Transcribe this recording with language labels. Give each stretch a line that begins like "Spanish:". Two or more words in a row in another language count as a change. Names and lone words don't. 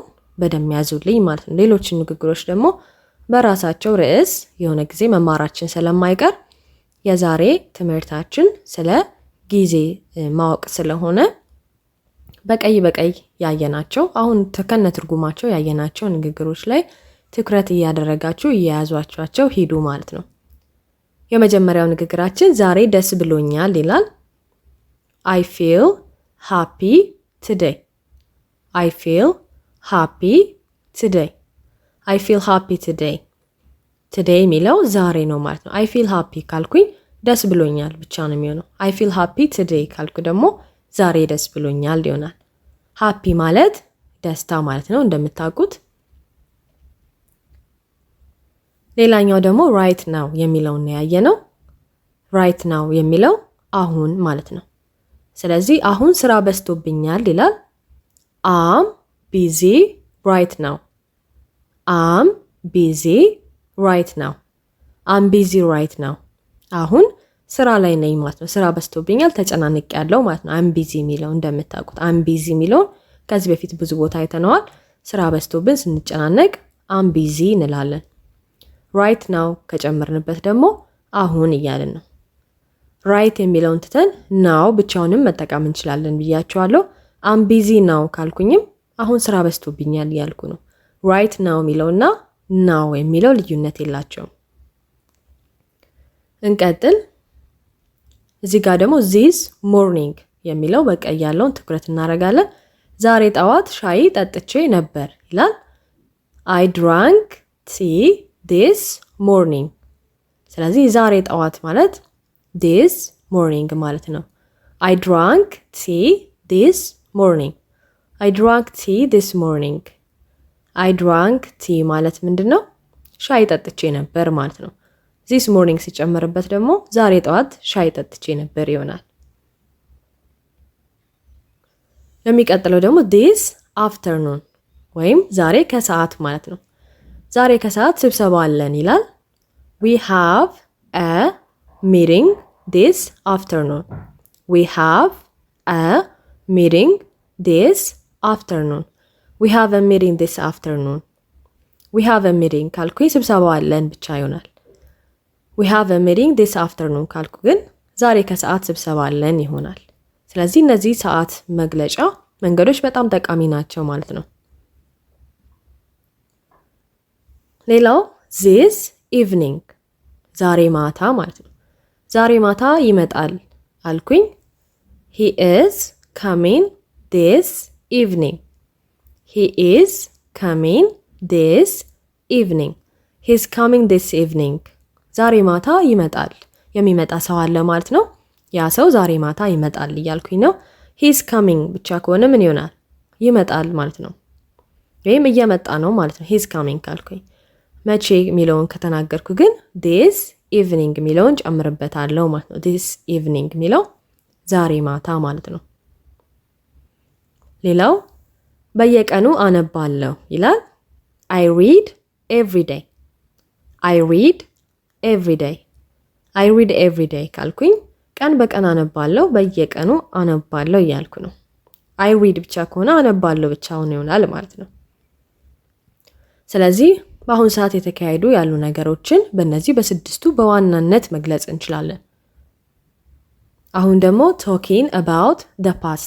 Amharic: በደንብ ያዙልኝ ማለት ነው። ሌሎችን ንግግሮች ደግሞ በራሳቸው ርዕስ የሆነ ጊዜ መማራችን ስለማይቀር የዛሬ ትምህርታችን ስለ ጊዜ ማወቅ ስለሆነ በቀይ ያየናቸው አሁን ከነ ትርጉማቸው ያየናቸው ንግግሮች ላይ ትኩረት እያደረጋችሁ እየያዟቸው ሂዱ ማለት ነው። የመጀመሪያው ንግግራችን ዛሬ ደስ ብሎኛል ይላል።
English: I feel happy today. I feel happy today. I feel happy today.
Amharic: today የሚለው ዛሬ ነው ማለት ነው።
English: I feel happy
Amharic: ካልኩኝ ደስ ብሎኛል ብቻ ነው የሚሆነው።
English: I feel happy today
Amharic: ካልኩ ደግሞ ዛሬ ደስ ብሎኛል ይሆናል። happy ማለት ደስታ ማለት ነው እንደምታውቁት። ሌላኛው ደግሞ
English: right now
Amharic: የሚለውን ያየነው።
English: right now
Amharic: የሚለው አሁን ማለት ነው። ስለዚህ አሁን ስራ በዝቶብኛል ይላል።
English: I'm busy right now. I'm busy right now. I'm busy right now.
Amharic: አሁን ስራ ላይ ነኝ ማለት ነው። ስራ በዝቶብኛል ተጨናንቄያለሁ ማለት ነው።
English: I'm busy
Amharic: የሚለው እንደምታውቁት
English: I'm busy
Amharic: የሚለው ከዚህ በፊት ብዙ ቦታ አይተነዋል። ስራ በዝቶብን ስንጨናነቅ
English: I'm busy
Amharic: እንላለን።
English: right now
Amharic: ከጨመርንበት ደግሞ አሁን እያልን ነው። right የሚለውን ትተን now ብቻውንም መጠቀም እንችላለን ብያችኋለሁ።
English: I'm busy now
Amharic: ካልኩኝም አሁን ስራ በዝቶብኛል እያልኩ ነው።
English: right now
Amharic: የሚለውና now የሚለው ልዩነት የላቸውም። እንቀጥል። እዚህ ጋር ደግሞ
English: this morning
Amharic: የሚለው በቀይ ያለውን ትኩረት እናደርጋለን። ዛሬ ጠዋት ሻይ ጠጥቼ ነበር ይላል።
English: I drank tea this morning.
Amharic: ስለዚህ ዛሬ ጠዋት ማለት
English: this morning
Amharic: ማለት ነው።
English: I drank tea this morning. I drank tea this morning. I drank tea
Amharic: ማለት ምንድነው? ሻይ ጠጥቼ ነበር ማለት ነው።
English: this morning
Amharic: ሲጨመርበት ደግሞ ዛሬ ጠዋት ሻይ ጠጥቼ ነበር ይሆናል። የሚቀጥለው ደግሞ
English: this afternoon
Amharic: ወይም ዛሬ ከሰዓት ማለት ነው። ዛሬ ከሰዓት ስብሰባ አለን ይላል።
English: We have a meeting this afternoon. We have a meeting this afternoon. We have a meeting this afternoon. We have a meeting
Amharic: ካልኩኝ ስብሰባ አለን ብቻ ይሆናል።
English: We have a meeting this afternoon
Amharic: ካልኩ ግን ዛሬ ከሰዓት ስብሰባ አለን ይሆናል። ስለዚህ እነዚህ ሰዓት መግለጫ መንገዶች በጣም ጠቃሚ ናቸው ማለት ነው። ሌላው
English: this evening
Amharic: ዛሬ ማታ ማለት ነው። ዛሬ ማታ ይመጣል አልኩኝ።
English: He is coming this evening. He is coming this evening. He's coming this evening.
Amharic: ዛሬ ማታ ይመጣል። የሚመጣ ሰው አለ ማለት ነው። ያ ሰው ዛሬ ማታ ይመጣል እያልኩኝ ነው።
English: He's coming
Amharic: ብቻ ከሆነ ምን ይሆናል? ይመጣል ማለት ነው። ወይም እየመጣ ነው ማለት ነው።
English: He's coming
Amharic: ካልኩኝ መቼ የሚለውን ከተናገርኩ ግን
English: this evening
Amharic: የሚለውን ጨምርበታለሁ ማለት ነው።
English: this evening
Amharic: የሚለው ዛሬ ማታ ማለት ነው። ሌላው በየቀኑ አነባለሁ ይላል።
English: I read every day. I read every day. I read every day
Amharic: ካልኩኝ ቀን በቀን አነባለሁ፣ በየቀኑ አነባለሁ እያልኩ ነው።
English: I read
Amharic: ብቻ ከሆነ አነባለሁ ብቻውን ይሆናል ማለት ነው። ስለዚህ በአሁን ሰዓት የተካሄዱ ያሉ ነገሮችን በእነዚህ በስድስቱ በዋናነት መግለጽ እንችላለን። አሁን ደግሞ
English: talking about the past.